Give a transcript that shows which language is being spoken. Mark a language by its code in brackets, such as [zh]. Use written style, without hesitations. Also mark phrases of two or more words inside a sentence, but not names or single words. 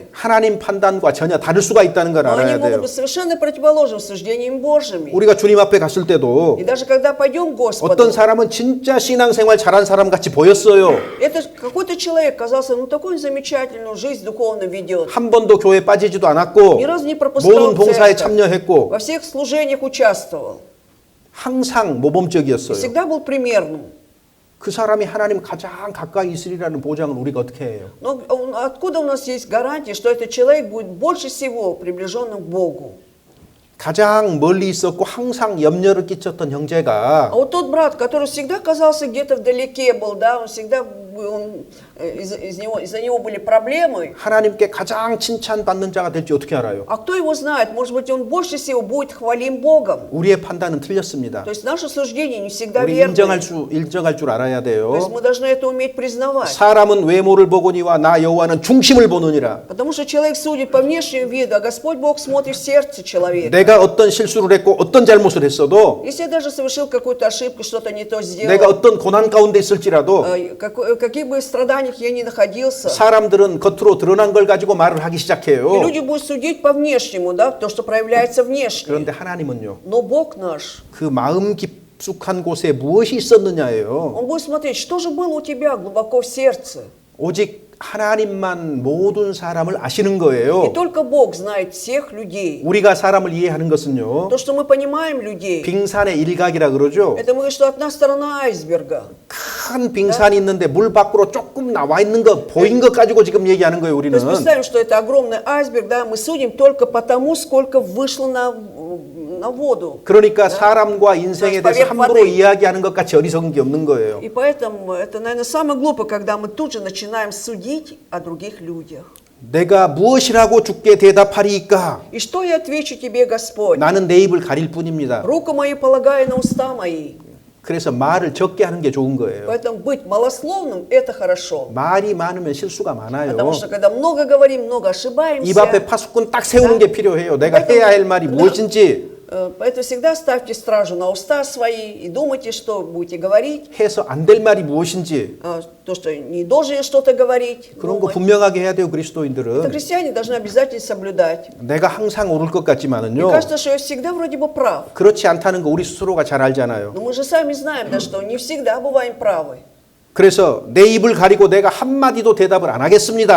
[ko] 하나님 판단과 전혀 다를 수가 있다는 걸 [ru] но они [ko] 알아야 [ru] могут [ko] 돼요. [ru] быть совершенно противоположны суждениям Божьим. [ko] 우리가 주님 앞에 갔을 때도 [ru] И даже когда пойдем к [ko] 어떤 [ru] Господу, [ko] 사람은 진짜 신앙생활 잘한 사람 같이 보였어요. [ru] это какой-то человек казался, ну такую замечательную жизнь духовно ведет. [ko] 한 번도 교회 빠지지도 않았고 [ru] Ни разу не пропускал [ko] 모든 봉사에 [ru] церковь, [ko] 참여했고 [ru] во всех служениях участвовал. [ko] 항상 [ru] И [ko] 모범적이었어요. [ru] всегда был примерным. [ko] 그 사람이 하나님 가장 가까이 있으리라는 보장은 우리가 어떻게 해요? [ru] Но откуда у нас есть гарантия, что этот человек будет больше всего приближенным к Богу? [ko] 가장 멀리 있었고 항상 염려를 끼쳤던 형제가 [ru] А вот тот брат, который всегда казался где-то вдалеке был, да, он всегда из-за него были проблемы. [ko] 하나님께 가장 칭찬받는 자가 될지 어떻게 알아요? [ru] А кто его знает? Может быть, он больше всего будет хвалим Богом. [ko] 우리의 판단은 틀렸습니다. [ru] То есть наше суждение не всегда [ko] 우리 [ru] верно. [ko] 인정할 줄 알아야 [ru] То есть [ko] 돼요. [ru] мы должны это уметь признавать. [ko] 사람은 외모를 보거니와 나 여호와는 중심을 보느니라. [ru] Потому что человек судит по внешнему виду, а Господь Бог смотрит в сердце человека. [ko] 내가 어떤 실수를 했고 어떤 잘못을 했어도 [ru] Если я даже совершил какую-то ошибку, что-то не то сделал, [ko] 내가 어떤 고난 가운데 있을지라도 [ru] какие бы страданиях я ни находился, [ko] 사람들은 겉으로 드러난 걸 가지고 말을 하기 [ru] и [ko] 시작해요. [ru] люди будут судить по внешнему, да, то, что проявляется внешне. [ko] 그런데 하나님은요. [ru] Но Бог наш, [ko] 그 마음 깊숙한 곳에 무엇이 있었느냐예요. [ru] Он будет смотреть, что же было у тебя глубоко в сердце. [ko] 오직 하나님만 모든 사람을 아시는 [ru] И [ko] 거예요. [ru] только Бог знает всех людей. [ko] 우리가 사람을 이해하는 것은요. [ru] То, что мы понимаем людей, [ko] 빙산의 일각이라 그러죠. [ru] это мы говорим, что одна сторона айсберга. [ko] 큰 빙산이 있는데 물 밖으로 조금 나와 있는 거 보인 것 가지고 지금 얘기하는 거예요. [ru] То [ko] 우리는. [ru] есть представим, что это огромный айсберг, да, мы судим только по тому, сколько вышло на воду. [ko] 그러니까 사람과 인생에 대해서 함부로 이야기하는 것 같이 어리석은 게 없는 거예요. [ru] И поэтому это, наверное, самое глупое, когда мы тут же начинаем судить о других людях. [ko] 내가 무엇이라고 주께 대답하리이까? [ru] И что я отвечу тебе, Господь? [ko] 나는 내 입을 가릴 뿐입니다. [ru] Руку мою полагаю на уста мои. [ko] 그래서 말을 적게 하는 게 좋은 거예요. [ru] Поэтому быть малословным – это хорошо. [ko] 말이 많으면 실수가 많아요. [ru] Потому что когда много говорим, много ошибаемся. [ko] 입 앞에 파수꾼 딱 세우는 게 필요해요. 내가 해야 할 말이 무엇인지 [ru] Поэтому всегда ставьте стражу на уста свои и думайте, что будете говорить, [ko] 해서 안 될 말이 무엇인지 [ru] то, что не должен что-то говорить. [ko] 그런 거 [ru] думать. [ko] 분명하게 해야 돼요. [ru] Это [ko] 그리스도인들은. [ru] христиане должны обязательно соблюдать. [ko] 내가 항상 옳을 것 [ru] Мне [ko] 같지만은요. [ru] кажется, что я всегда вроде бы прав. [ko] 그렇지 않다는 거 우리 스스로가 잘 알잖아요. [ru] Но мы же сами знаем, да, что не всегда бываем правы. [ko] 그래서 내 입을 가리고 내가 한마디도 대답을 안 하겠습니다.